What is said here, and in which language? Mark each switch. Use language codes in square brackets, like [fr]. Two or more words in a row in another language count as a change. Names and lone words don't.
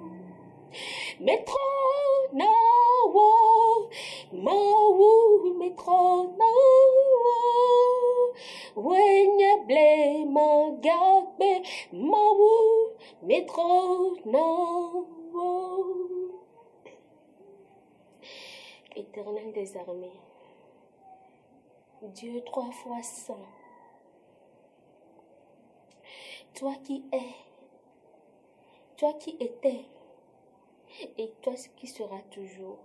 [ee] Metro na wo. Mawu metro na wo. Wenye ble magagbe mawu metro na wo. [fr] Éternel des armées, Dieu 3 fois saint, toi qui es, toi qui étais, et toi qui seras toujours.